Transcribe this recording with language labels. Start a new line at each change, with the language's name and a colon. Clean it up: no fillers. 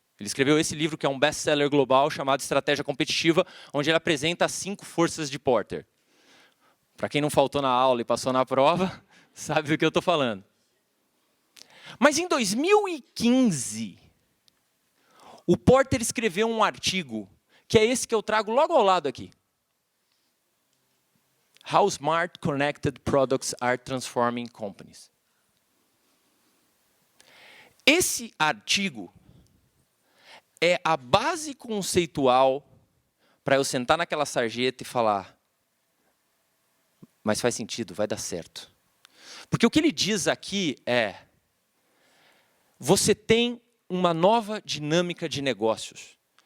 Portuguese: Ele escreveu esse livro, que é um best-seller global, chamado Estratégia Competitiva, onde ele apresenta as 5 forças de Porter. Para quem não faltou na aula e passou na prova, sabe do que eu estou falando. Mas em 2015, o Porter escreveu um artigo, que é esse que eu trago logo ao lado aqui.
English: How Smart Connected Products Are Transforming Companies.
Portuguese: Esse artigo é a base conceitual para eu sentar naquela sarjeta e falar: mas faz sentido, vai dar certo. Porque o que ele diz aqui é: você tem uma nova dinâmica de negócios.